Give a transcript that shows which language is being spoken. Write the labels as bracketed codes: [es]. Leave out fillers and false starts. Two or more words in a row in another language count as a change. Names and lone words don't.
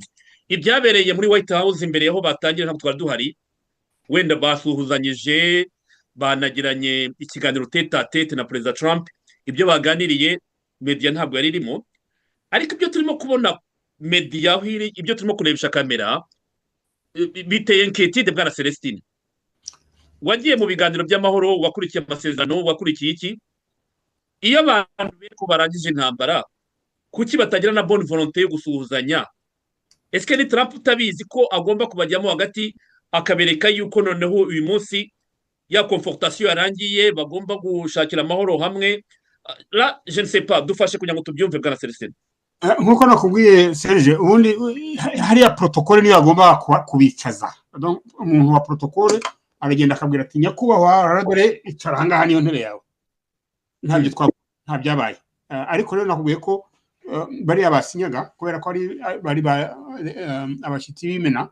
[rw] Ibyabereye muri White House imbere yaho batangira ntabwo twari duhari, wenda basuhuzanyije, banagiranye ikiganiro [fr] tete a tete [rw] na Perezida Trump, ibyo baganiriye media ntabwo yari irimo, ariko ibyo turimo kubona media aho iri, ibyo turimo kurebesha kamera biteye inquiétude. Bwana Celestin, wagiye mu biganiro by'amahoro, wakurikiye amasezerano, wakurikiye iki? Iyo abantu beko barangije intambara, kuki batagira na [fr] bonne volonté [rw] yo gusuhuzanya? Eske ni Trump utabizi ko agomba kubajyamo hagati akabereka yuko noneho uyu munsi ya confortation yarangiye, bagomba gushakira amahoro hamwe? [fr] La je ne sais pas, [rw] dufashe kugira ngo tubyumve Bwana Celestin. Nkuko nakubwiye Serge, ubundi hariya protocole niyo agomba kubicaza. Donc umuntu wa protocole aragenda akabwira ati nyakubahwa aradore icara hangaha niyo ntebe yawe. Nta byabaye. Ariko rero nakubwiye ko bari abasinyaga kubera ko bari abashyitsi b'imena.